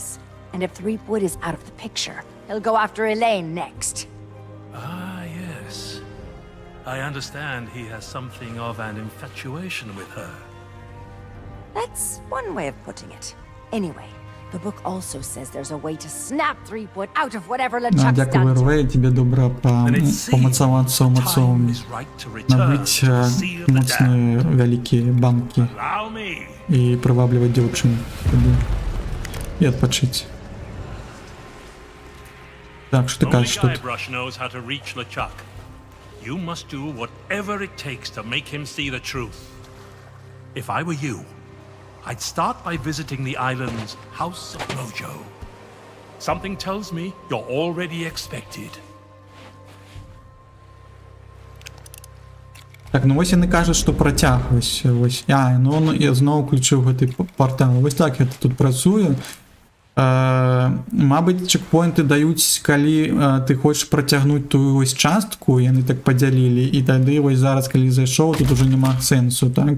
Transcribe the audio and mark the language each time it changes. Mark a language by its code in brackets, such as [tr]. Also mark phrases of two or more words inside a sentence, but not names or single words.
[en] And if Threepwood is out of the picture, he'll go after Elaine next. Ah, yes. I understand he has something of an infatuation with her. That's one way of putting it. Anyway, the book also says there's a way to snap Threepwood out of whatever LeChuck's [uk] Дякую, [en] done to him. [be] Верве, тебе добра [en] Then it seems [be] помацавацца ў [en] time [be] мацоўні. [en] is right to return [be] Набыць [en] to the sea of the damned. [be] моцныя вялікія банкі [en] Allow me. [be] і прывабліваць дзяўчын туды. І адпачыць. Так, што ты [en] Only [be] кажаш тут? [en] Guybrush knows how to reach LeChuck. You must do whatever it takes to make him see the truth. If I were you, I'd start by visiting the island's House of Mojo. Something tells me you're already expected. [be] Так, ну вось яны кажуць, што працяг вось. Ну я зноў включыў гэты партал. Вось так гэта тут працуе. Мабыць, чекпоінты даюць, калі ты хочаш працягнуць тую вось частку, яны так падзялілі, і тады вось зараз, калі зайшоў, тут уже няма сэнсу, так?